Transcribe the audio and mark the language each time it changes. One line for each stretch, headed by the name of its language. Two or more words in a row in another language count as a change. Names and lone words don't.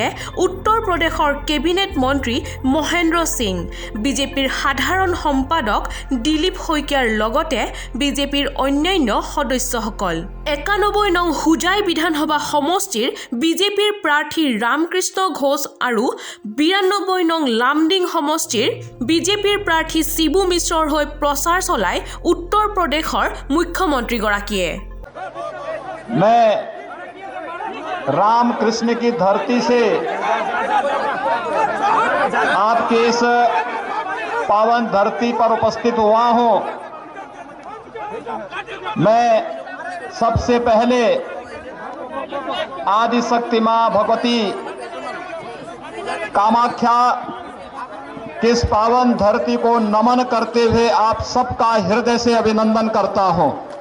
Assamese: উত্তৰ প্ৰদেশৰ কেবিনেট মন্ত্ৰী মহেন্দ্ৰ সিং বিজেপিৰ সাধাৰণ সম্পাদক দিলীপ শইকীয়াৰ লগতে বিজেপিৰ অন্যান্য সদস্যসকল 91 নং হুজাই বিধানসভা সমষ্টিৰ বিজেপিৰ প্ৰাৰ্থী ৰামকৃষ্ণ ঘোষ আৰু 92 নং লামডিং সমষ্টিৰ বিজেপিৰ প্ৰাৰ্থী শিবু মিশ্ৰৰ হৈ প্ৰচাৰ চলাই উত্তৰ প্ৰদেশৰ মুখ্যমন্ত্ৰীগৰাকীয়ে
Hindi: रामकृष्ण की धरती से आपके इस पावन धरती पर उपस्थित हुआ हूं। मैं सबसे पहले आदि शक्ति मां भगवती कामाख्या की इस पावन धरती को नमन करते हुए आप सबका हृदय से अभिनंदन करता हूं।